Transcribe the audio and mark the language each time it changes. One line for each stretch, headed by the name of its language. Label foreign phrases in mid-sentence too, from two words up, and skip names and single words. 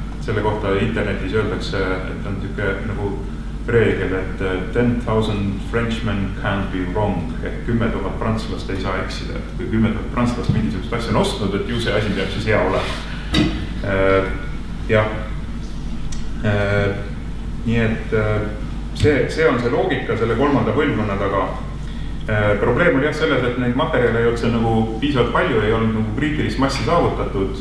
Estonian: selle kohta internetis öeldakse, et on niisugune nagu reegel, et
English: 10,000 Frenchmen can't be wrong,
Estonian: ehk 10 000 prantslast ei saa eksida. Kui 10 000 prantslast mingisugust asja on ostnud, et ju see asi peab siis hea olema. Jah. Nii et see on see loogika selle kolmanda põlvkonna taga. Probleem oli jah selles, et neid materjale ei olnud see nagu piisavalt palju, ei olnud nagu kriitilist massi saavutatud.